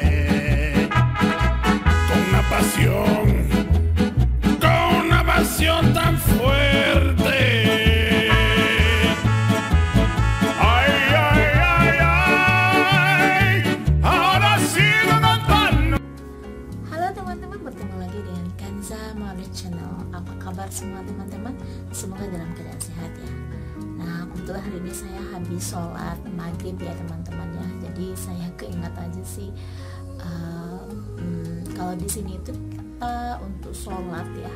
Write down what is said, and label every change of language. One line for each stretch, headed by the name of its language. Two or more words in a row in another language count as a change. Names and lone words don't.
Spanish: Con una pasión tan fuerte. Ay, ay, ay, ay, ahora sigo cantando.
Indonesian: Halo teman-teman, bertemu lagi dengan Kanza melalui channel. Apa kabar semua teman-teman? Semoga dalam keadaan sehat ya. Nah, kebetulan hari ini saya habis sholat maghrib ya teman-teman ya. Jadi saya keingat aja sih kalau di sini itu kita untuk sholat ya.